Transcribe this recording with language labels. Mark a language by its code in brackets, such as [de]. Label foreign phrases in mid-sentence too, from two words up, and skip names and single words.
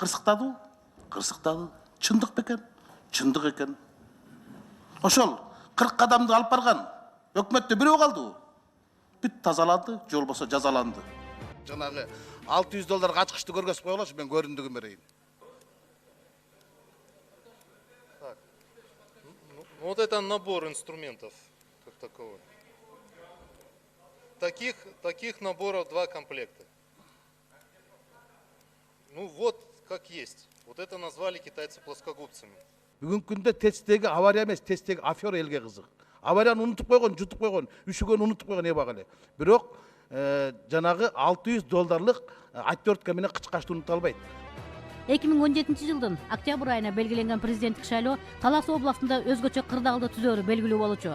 [ky] Кырсыктадыбы? Кырсыктады. Чындык бекен? Чындык экен. Ошол 40 кадамды алып барган өкмөттө бирөө калдыбы? Бүт тазаланды, же болбосо жазаланды. Жанагы $600 ачкычты көргөзүп койгулачы, мен көрүндүгүн берейин. [ru] Вот это набор инструментов как таковой. Таких наборов 2 комплекта. Ну вот как есть. Вот это назвали китайцы плоскогубцами. [ky] Бүгүнкү күндө тесттеги авария эмес, тесттеги афера элге кызык. Аварияны унутуп койгон, жутуп койгон, үшүгөн унутуп койгон эбак эле. Бирок жанагы $600 отвертка менен кычкачты унута албайт. 2017 жылдын октябрь айына белгиленген президенттик шайлоо Талас областында өзгөчө кырдаалды түзөөрү белгилүү болчу.